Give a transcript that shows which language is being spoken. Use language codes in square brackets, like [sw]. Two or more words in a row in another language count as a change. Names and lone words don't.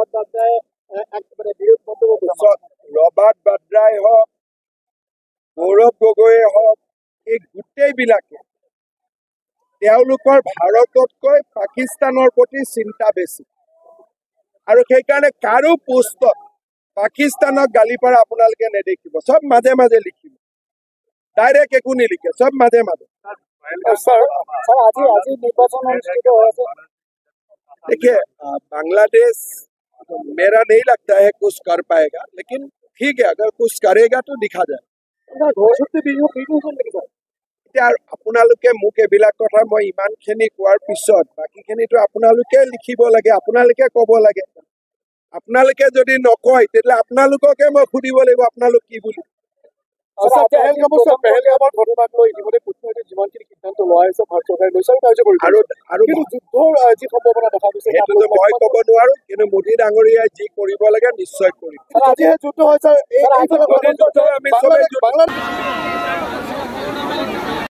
[as] ৰবাৰ্ট বাদ্ৰাই হওক গৌৰৱ গগৈয়ে হওক এই গোটেইবিলাকে তেওঁলোকৰ ভাৰততকৈ পাকিস্তানৰ প্ৰতি চিন্তা বেছি আৰু সেইকাৰণে কাৰো পোষ্টত পাকিস্তানক গালি পাৰা আপোনালোকে নেদেখিব চব মাজে মাজে লিখিব ডাইৰেক্ট একো নিলিখে চব মাজে মাজে [hi] देखिए बांग्लादेश मेरा नहीं लगता है कुछ कर पाएगा लेकिन ठीक है अगर कुछ करेगा तो दिखा जाए আপোনালোকে [as] মোক এইবিলাক কথা মই ইমানখিনি কোৱাৰ পিছত বাকীখিনিতো আপোনালোকে লিখিব লাগে আপোনালোকে ক'ব লাগে আপোনালোকে যদি নকয় তেতিয়াহ'লে আপোনালোককে মই সুধিব লাগিব আপোনালোক কি বুলি পেহেলগামৰ ঘটনাক লৈ ইতিমধ্যে কূটনৈতিক যিমানখিনি সিদ্ধান্ত লোৱা হৈছে ভাৰত চৰকাৰে লৈছে আৰু যুদ্ধৰ যি সম্ভাৱনা দেখা গৈছে সেইটোতো মই ক'ব নোৱাৰো কিন্তু মোদী ডাঙৰীয়াই যি কৰিব লাগে নিশ্চয় কৰিব আজিহে যুদ্ধ হৈছে